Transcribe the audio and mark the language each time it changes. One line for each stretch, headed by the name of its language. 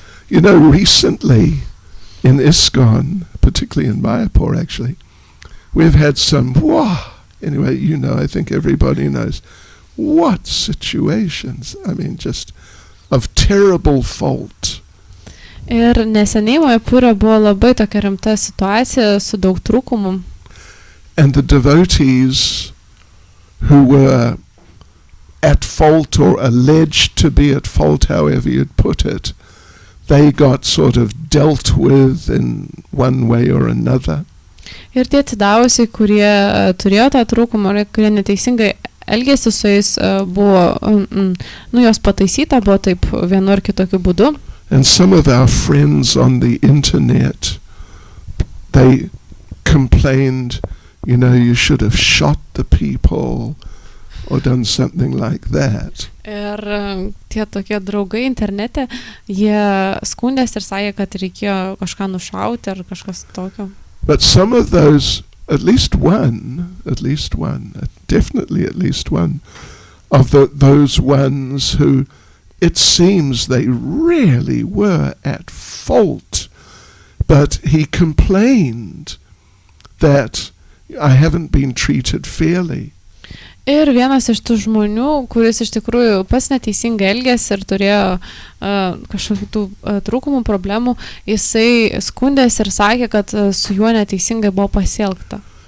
English: Recently in ISKCON, particularly in Mayapur actually, we've had some, anyway, I think everybody knows, what situations, just of terrible fault.
Lithuanian: Ir neseniai Mayapure buvo labai tokia rimta situacija su daug trūkumų.
English: And the devotees who were at fault or alleged to be at fault, however you'd put it, they got sort of dealt with in one way or another.
Lithuanian: Ir tie atsidavusiai, kurie turėjo tą trūkumą, kurie neteisingai elgėsi su jais, buvo, jos pataisyta, buvo taip vienu ar kitokiu būdu.
English: And some of our friends on the internet, they complained, you should have shot the people or done something like that.
Lithuanian: Ir tie tokie draugai internete, jie skundėsi ir sakė, kad reikėjo kažką nušauti ar kažkas tokio.
English: But some of those, at least one, definitely at least one, of those ones who it seems they really were at fault, but he complained that I haven't been treated fairly.
Lithuanian: Ir vienas iš tų žmonių, kuris iš tikrųjų pats neteisingai elgėsi ir turėjo kažkokių tų trūkumų, problemų, jisai skundėsi ir sakė, kad su juo neteisingai buvo pasielgta.